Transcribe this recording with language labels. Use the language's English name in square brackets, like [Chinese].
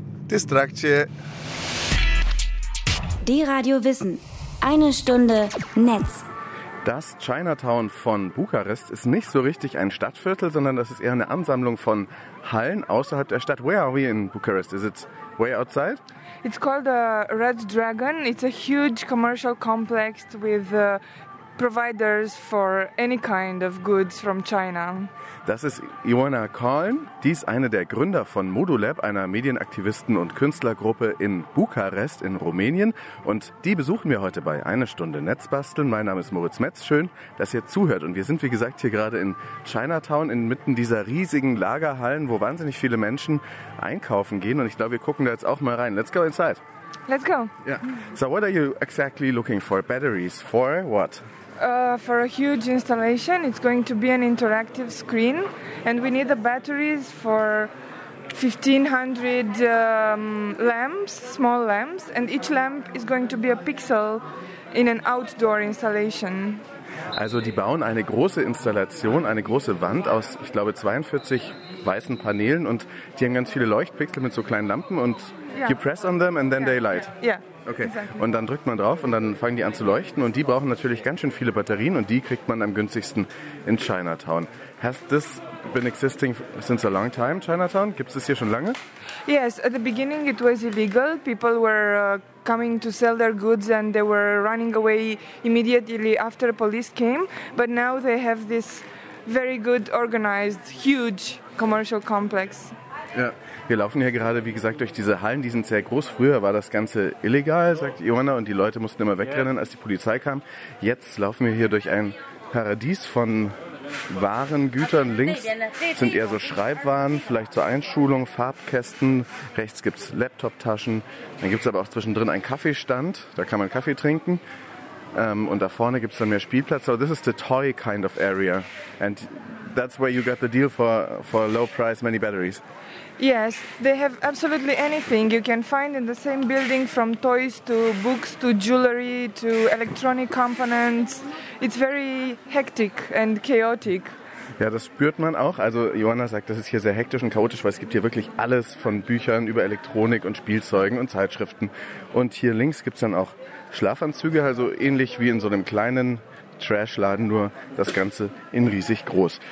[German] Distraktie! Deradiowissen. Eine Stunde Netz. Das Chinatown von Bukarest ist nicht so richtig ein Stadtviertel, sondern das ist eher eine Ansammlung von Hallen außerhalb der Stadt. [English] Where are we in Bukarest? Is it way outside? It's called the Red Dragon. It's a huge commercial complex with providers for any kind of goods from China. [German] Das ist Iona Kahn. Die ist eine der Gründer von ModuLab, einer Medienaktivisten- und Künstlergruppe in Bukarest in Rumänien. Und die besuchen wir heute bei Eine Stunde Netzbasteln. Mein Name ist Moritz Metz. Schön, dass ihr zuhört. Und wir sind, wie gesagt, hier gerade in Chinatown, inmitten dieser riesigen Lagerhallen, wo wahnsinnig viele Menschen einkaufen gehen. Und ich glaube, wir gucken da jetzt auch mal rein. [English] Let's go inside. Let's go. Yeah. So what are you exactly looking for? Batteries for what? For a huge installation. It's going to be an interactive screen and we need the batteries for 1500 lamps, small lamps, and each lamp is going to be a pixel in an outdoor installation. [German] Also die bauen eine große Installation, eine große Wand aus, ich glaube, 42 weißen Paneelen und die haben ganz viele Leuchtpixel mit so kleinen Lampen und yeah. [English] You press on them and then yeah. They light. Yeah. Okay. Exactly. [German] Und dann drückt man drauf und dann fangen die an zu leuchten und die brauchen natürlich ganz schön viele Batterien und die kriegt man am günstigsten in Chinatown. [English] Has this been existing since a long time, Chinatown? [German] Gibt es das hier schon lange? [English] Yes, at the beginning it was illegal. People were coming to sell their goods and they were running away immediately after the police came. But now they have this very good organized, huge commercial complex. [German] Ja, wir laufen hier gerade, wie gesagt, durch diese Hallen, die sind sehr groß. Früher war das Ganze illegal, sagt Iona, und die Leute mussten immer wegrennen, als die Polizei kam. Jetzt laufen wir hier durch ein Paradies von Waren, Gütern. Links sind eher so Schreibwaren, vielleicht zur Einschulung, Farbkästen. Rechts gibt es Laptoptaschen. Dann gibt es aber auch zwischendrin einen Kaffeestand, da kann man Kaffee trinken. Und da vorne gibt es dann mehr Spielplatz. [English] So this is the toy kind of area. And that's where you got the deal for low price, many batteries. Yes, they have absolutely anything you can find in the same building, from toys to books to jewelry to electronic components. It's very hectic and chaotic. [German] Ja, das spürt man auch. Also Iona sagt, das ist hier sehr hektisch und chaotisch, weil es gibt hier wirklich alles von Büchern über Elektronik und Spielzeugen und Zeitschriften. Und hier links gibt es dann auch Schlafanzüge, also ähnlich wie in so einem kleinen Trash-Laden, nur das Ganze in riesig groß.